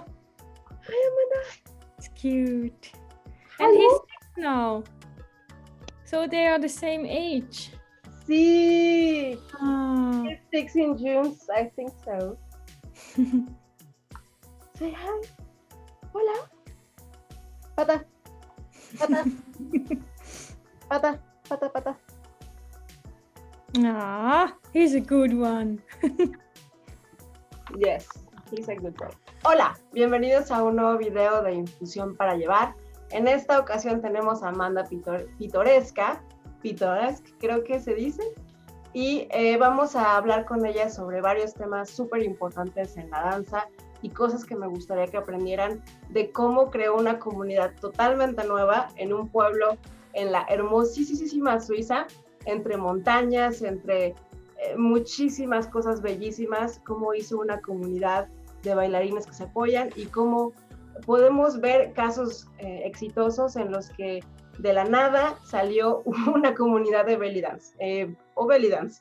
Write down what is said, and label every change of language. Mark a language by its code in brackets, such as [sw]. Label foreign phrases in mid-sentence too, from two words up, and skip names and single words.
[en] Hi, Amanda. it's cute. Hello. And he's 6 now. So they are the same age. See. Ah. He's 6 in June, I think so. Say hi. [es] Hola. Pata. Pata. Pata. Pata. Pata. [en] Ah, he's a good one. Yes, he's a good boy. [es] Hola, bienvenidos a un nuevo video de Infusión para llevar. En esta ocasión tenemos a Amanda Pittoreska, creo que se dice, y vamos a hablar con ella sobre varios temas súper importantes en la danza y cosas que me gustaría que aprendieran de cómo creó una comunidad totalmente nueva en un pueblo en la hermosísima Suiza, entre montañas, entre muchísimas cosas bellísimas, cómo hizo una comunidad de bailarines que se apoyan y cómo podemos ver casos exitosos en los que de la nada salió una comunidad de bellydance o bellydance.